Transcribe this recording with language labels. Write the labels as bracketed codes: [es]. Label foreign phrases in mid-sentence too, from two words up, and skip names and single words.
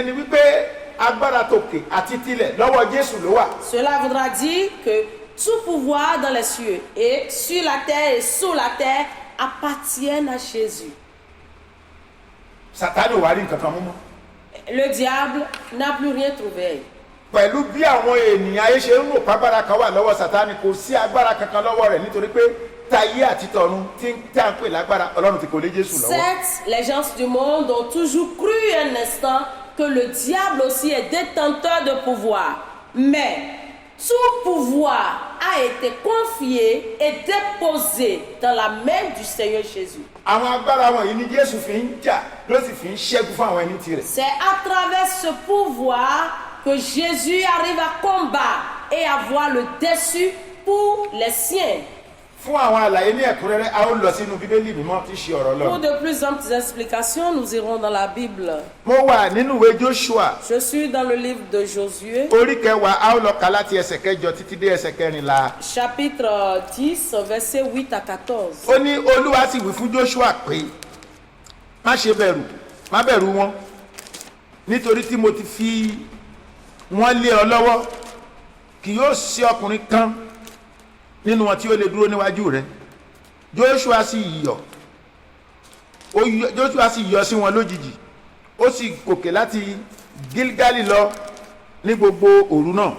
[fr] Cela voudra dire que tout pouvoir dans les cieux et sur la terre et sous la terre appartiennent à Jésus. Le diable n'a plus rien trouvé. [yo] pẹ̀lú bí àwọn ènìyàn ayé ṣe ń rò pàgbára kan wà lọ́wọ́ Sátánì, kò sí agbára kankan lọ́wọ́ rẹ̀, nítorí pé táyé àti tọ̀run tí à ń pè lágbára Ọlọ́run ti kò lé Jésù lọ́wọ́. [fr] Certes, les gens du monde ont toujours cru un instant que le diable aussi est détenteur de pouvoir. Mais tout pouvoir a été confié et déposé dans la main du Seigneur Jésus. [yo] Àwọn agbára wọ̀nyí ni Jésù fi ń jà ló sì fi ń ṣẹ́gun fún àwọn ẹni tirẹ̀. [fr] C'est à travers ce pouvoir que Jésus arrive à combattre et à avoir le dessus pour les siens. [yo] Fún àwọn àlàyé ní ẹ̀kúnrẹ́rẹ́ a ó lọ sínú Bíbélì mímọ́ tí ṣe ọ̀rọ̀ [fr] Pour [yo] Ọlọ́run. [fr] de plus amples explications, nous irons dans la Bible. [yo] Mo wà nínú ìwé Joshua [fr] Je suis dans le livre de Josué, [yo] orí kẹwàá, a ó lọ kà láti ẹsẹ̀ kẹjọ títí dé ẹsẹ̀ kẹrìnlá. [fr] chapitre 10, versets 8 à 14. [yo] Ó ní Olúwa sì wí fún Joshua pé má ṣe bẹ̀rù, má bẹ̀rù wọn, nítorí tí mo ti fi wọ́n lé ọ lọ́wọ́, kì yóò sí ọkùnrin kan nínú wọn tí ó lè dúró níwájú rẹ. Joshua sì yọ sí wọn lójijì, ó sì gòkè láti Gilgali lọ ní gbogbo òru náà.